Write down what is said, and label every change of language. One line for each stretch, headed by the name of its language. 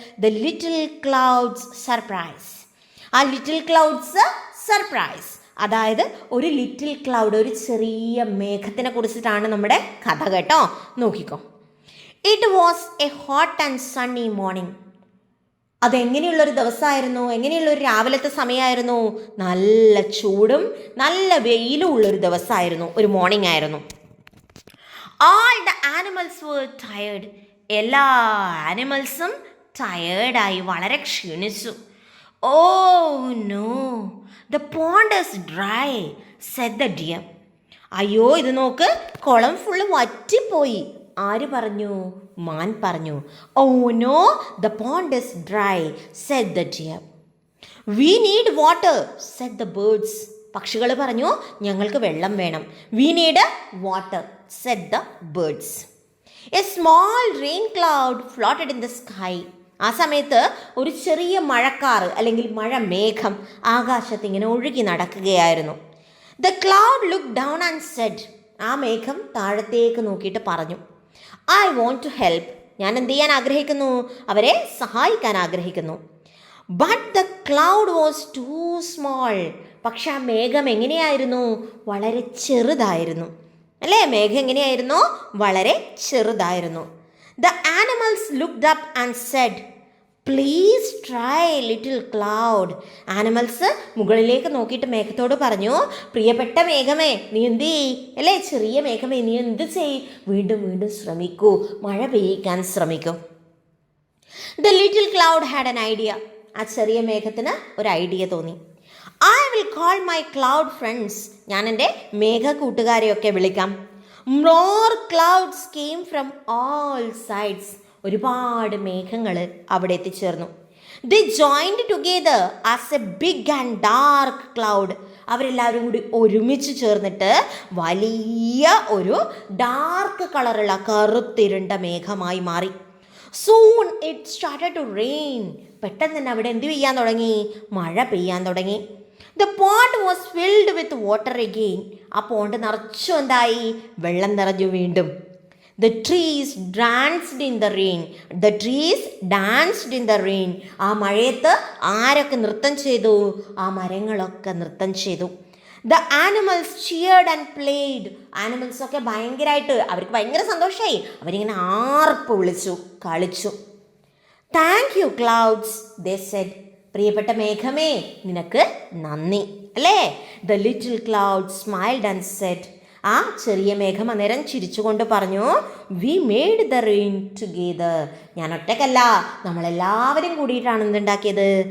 English: The little clouds surprise.
Malayalam: ആ little clouds surprise, അതായത് ഒരു ലിറ്റിൽ ക്ലൗഡ്, ഒരു ചെറിയ മേഘത്തിനെ കുറിച്ചിട്ടാണ് നമ്മുടെ കഥ കേട്ടോ. നോക്കിക്കോ.
English: It was a hot and sunny morning.
Malayalam: അതെങ്ങനെയുള്ളൊരു ദിവസമായിരുന്നു? എങ്ങനെയുള്ളൊരു രാവിലത്തെ സമയമായിരുന്നു? നല്ല ചൂടും നല്ല വെയിലും ഉള്ളൊരു ദിവസമായിരുന്നു, ഒരു മോർണിംഗ് ആയിരുന്നു.
English: All the animals were tired.
Malayalam: എല്ലാ ആനിമൽസും ടയേർഡായി, വളരെ ക്ഷീണിച്ചു.
English: Oh no, the pond is dry, said the deer.
Malayalam: അയ്യോ, ഇത് നോക്ക്, കുളം ഫുള്ള് വറ്റിപ്പോയി. ആര് പറഞ്ഞു? മാൻ പറഞ്ഞു.
English: Oh no, the pond is dry, said the deer. We need water, said the birds.
Malayalam: പക്ഷികൾ പറഞ്ഞു, ഞങ്ങൾക്ക് വെള്ളം വേണം.
English: We need water, said the birds. A small rain cloud floated in the sky.
Malayalam: ആ സമയത്ത് ഒരു ചെറിയ മഴക്കാറ് അല്ലെങ്കിൽ മഴമേഘം ആകാശത്ത് ഇങ്ങനെ ഒഴുകി നടക്കുകയായിരുന്നു.
English: The cloud looked down and said.
Malayalam: ആ മേഘം താഴത്തേക്ക് നോക്കിയിട്ട് പറഞ്ഞു,
English: I want to help.
Malayalam: ഞാൻ എന്ത് ചെയ്യാൻ ആഗ്രഹിക്കുന്നു? അവരെ സഹായിക്കാൻ ആഗ്രഹിക്കുന്നു.
English: But the cloud was too small.
Malayalam: പക്ഷെ ആ മേഘം എങ്ങനെയായിരുന്നു? വളരെ ചെറുതായിരുന്നു. അല്ലേ? മേഘം എങ്ങനെയായിരുന്നു? വളരെ ചെറുതായിരുന്നു.
English: The animals looked up and said, Please try, little cloud.
Malayalam: Animals മുകളിലേക്ക് നോക്കിയിട്ട് മേഘത്തോട് പറഞ്ഞു, പ്രിയപ്പെട്ട മേഘമേ, നീ എന്ത് ചെയ്യ്? അല്ലേ, ചെറിയ മേഘമേ, നീ എന്ത് ചെയ്യ്? വീണ്ടും വീണ്ടും ശ്രമിക്കൂ, മഴ പെയ്യിക്കാൻ ശ്രമിക്കൂ.
English: The little cloud had an idea.
Malayalam: ആ ചെറിയ മേഘത്തിന് ഒരു ഐഡിയ തോന്നി.
English: I will call my cloud friends.
Malayalam: ഞാൻ എൻ്റെ മേഘ കൂട്ടുകാരെയൊക്കെ വിളിക്കാം.
English: More clouds came from all sides.
Malayalam: ഒരുപാട് മേഘങ്ങൾ അവിടെ എത്തിച്ചേർന്നു.
English: They joined together as a big and dark cloud.
Malayalam: അവരെല്ലാവരും കൂടി ഒരുമിച്ച് ചേർന്നിട്ട് വലിയ ഒരു ഡാർക്ക് കളറുള്ള കറുത്തിരുണ്ട മേഘമായി മാറി.
English: Soon it started to rain.
Malayalam: പെട്ടെന്ന് തന്നെ അവിടെ എന്ത് പെയ്യാൻ തുടങ്ങി? മഴ പെയ്യാൻ തുടങ്ങി.
English: The pond was filled with water again.
Malayalam: ആ പോണ്ട് നിറച്ചു എന്തായി? വെള്ളം നിറഞ്ഞു വീണ്ടും.
English: The trees danced in the rain. The trees danced in the rain.
Malayalam: ആ മഴയത്ത് ആരൊക്കെ നൃത്തം ചെയ്തു? ആ മരങ്ങളൊക്കെ നൃത്തം ചെയ്തു.
English: The animals cheered and played.
Malayalam: Animals ഒക്കെ ഭയങ്കരമായിട്ട്, അവർക്ക് ഭയങ്കര സന്തോഷമായി. അവരിങ്ങനെ ആർപ്പ് വിളിച്ചു, കളിച്ചു.
English: Thank you, clouds, they said.
Malayalam: പ്രിയപ്പെട്ട മേഘമേ, നിനക്ക് നന്ദി. അല്ലേ?
English: The little cloud smiled and said.
Malayalam: ആ ചെറിയ മേഘം അന്നേരം ചിരിച്ചുകൊണ്ട് പറഞ്ഞു,
English: We made the rain together.
Malayalam: ഞാൻ ഒറ്റക്കല്ല, നമ്മളെല്ലാവരും കൂടിയിട്ടാണ് എന്തുണ്ടാക്കിയത്?